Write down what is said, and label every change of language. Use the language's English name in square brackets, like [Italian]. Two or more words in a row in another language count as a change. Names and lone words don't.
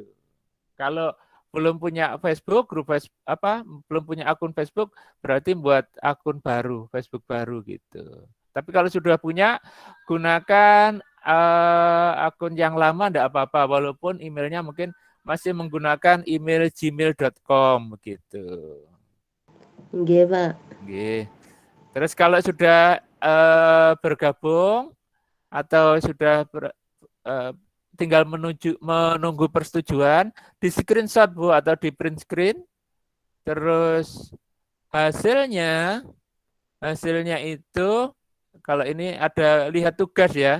[Indonesian] Kalau belum punya Facebook, belum punya akun Facebook, berarti buat akun baru, Facebook baru gitu. Tapi kalau sudah punya, gunakan akun yang lama enggak apa-apa, walaupun emailnya mungkin masih menggunakan email gmail.com gitu. Nggih, Pak. Nggih. Terus kalau sudah bergabung atau sudah tinggal menunggu persetujuan, di screenshot Bu atau di print screen. Terus hasilnya itu kalau ini ada lihat tugas ya.